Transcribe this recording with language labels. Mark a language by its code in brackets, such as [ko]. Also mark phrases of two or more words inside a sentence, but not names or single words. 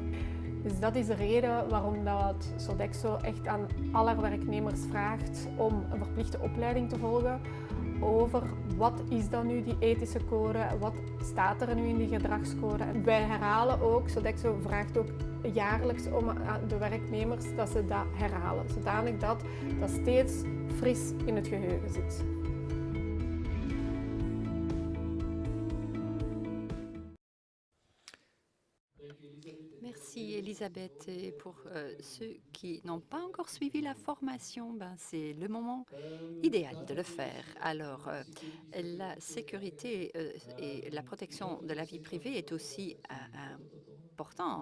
[nl] Dus dat is de reden waarom dat Sodexo echt aan alle werknemers vraagt om een verplichte opleiding te volgen over wat is dan nu die ethische code, wat staat er nu in die gedragscode. En wij herhalen ook, Sodexo vraagt ook jaarlijks om aan de werknemers dat ze dat herhalen, zodanig dat dat steeds fris in het geheugen zit. [fr] Merci Elisabeth. Et pour ceux qui n'ont pas encore suivi la formation, c'est le moment idéal de le faire. Alors, la sécurité et la protection de la vie privée est aussi important.